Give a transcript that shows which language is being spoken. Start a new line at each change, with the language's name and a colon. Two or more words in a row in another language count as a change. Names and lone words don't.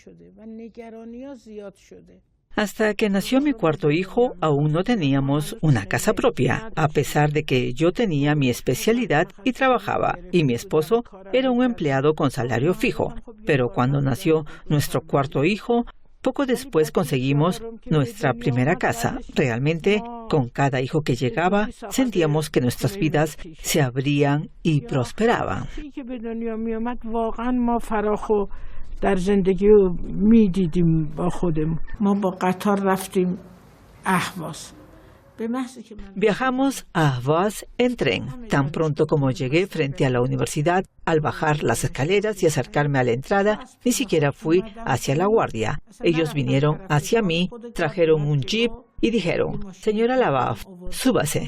Spanish: Hasta que nació mi cuarto hijo, aún no teníamos una casa propia, a pesar de que yo tenía mi especialidad y trabajaba, y mi esposo era un empleado con salario fijo. Pero cuando nació nuestro cuarto hijo, poco después conseguimos nuestra primera casa. Realmente, con cada hijo que llegaba, sentíamos que nuestras vidas se abrían y prosperaban.
Persian: در زندگی رو میدیدیم با خودمون. ما با قطار رفتیم اهواز.
Spanish: Viajamos a Ahvaz en tren. Tan pronto como llegué frente a la universidad, al bajar las escaleras y acercarme a la entrada, ni siquiera fui hacia la guardia. Ellos vinieron hacia mí, trajeron un jeep y dijeron, señora Lavaf, súbase.